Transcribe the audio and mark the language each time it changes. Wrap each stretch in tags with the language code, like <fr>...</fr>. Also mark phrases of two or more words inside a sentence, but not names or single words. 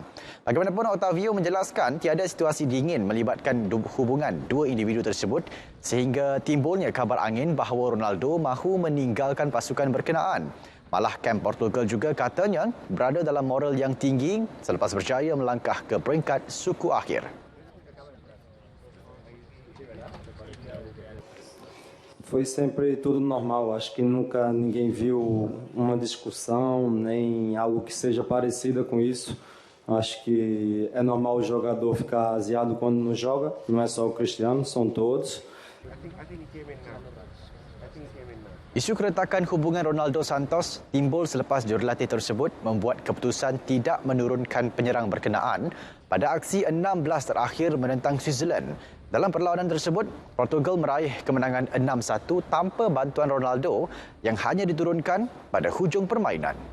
<ms>Bagaimanapun Otavio menjelaskan tiada situasi dingin melibatkan hubungan dua individu tersebut sehingga timbulnya kabar angin bahawa Ronaldo mahu meninggalkan pasukan berkenaan. Malah kamp Portugal juga katanya berada dalam moral yang tinggi selepas berjaya melangkah ke peringkat suku akhir.</ms> <pt>Foi sempre tudo normal, acho que nunca ninguém viu uma discussão, nem algo que seja parecida com isso. Acho que é normal o jogador ficar aziado quando não joga, não é só o Cristiano, são todos.</pt> <ms>Isu keretakan hubungan Ronaldo Santos timbul selepas jurulatih tersebut membuat keputusan tidak menurunkan penyerang berkenaan pada aksi 16 terakhir menentang Switzerland. Dalam perlawanan tersebut, Portugal meraih kemenangan 6-1 tanpa bantuan Ronaldo yang hanya diturunkan pada hujung permainan.</ms>